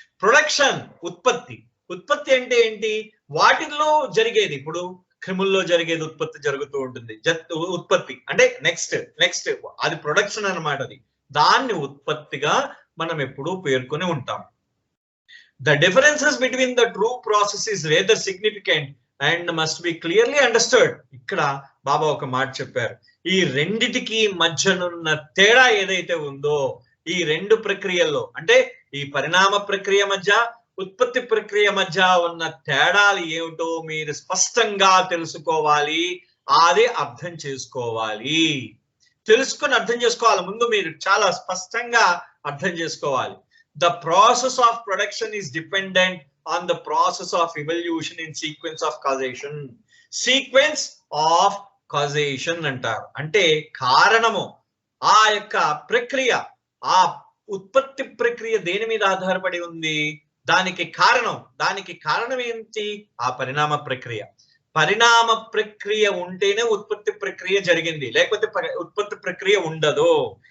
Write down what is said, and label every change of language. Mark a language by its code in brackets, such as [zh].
[te] Production, ఉత్పత్తి అంటే ఏంటి? వాటిల్లో జరిగేది, ఇప్పుడు క్రిముల్లో జరిగేది ఉత్పత్తి జరుగుతూ ఉంటుంది. ఉత్పత్తి అంటే నెక్స్ట్ అది ప్రొడక్షన్ అన్నమాట. అది దాన్ని ఉత్పత్తిగా మనం ఎప్పుడూ పేర్కొని ఉంటాం. [en] The differences between the true process is rather significant and must be clearly understood. [te] ఇక్కడ బాబా ఒక మాట చెప్పారు, ఈ రెండిటికి మధ్యనున్న తేడా ఏదైతే ఉందో, ఈ రెండు ప్రక్రియల్లో అంటే ఈ పరిణామ ప్రక్రియ మధ్య, ఉత్పత్తి ప్రక్రియ మధ్య ఉన్న తేడాలు ఏమిటో మీరు స్పష్టంగా తెలుసుకోవాలి, అది అర్థం చేసుకోవాలి. తెలుసుకొని అర్థం చేసుకోవాలి. ముందు మీరు చాలా స్పష్టంగా అర్థం చేసుకోవాలి. [en] The process of production is dependent on the process of evolution in sequence of causation. Sequence of causation [te] అంటారు. అంటే కారణము, ఆ యొక్క ప్రక్రియ, ఆ ఉత్పత్తి ప్రక్రియ దేని మీద ఆధారపడి ఉంది? దానికి కారణం ఏంటి? ఆ పరిణామ ప్రక్రియ. పరిణామ ప్రక్రియ ఉంటేనే ఉత్పత్తి ప్రక్రియ జరిగింది, లేకపోతే ఉత్పత్తి ప్రక్రియ ఉండదు.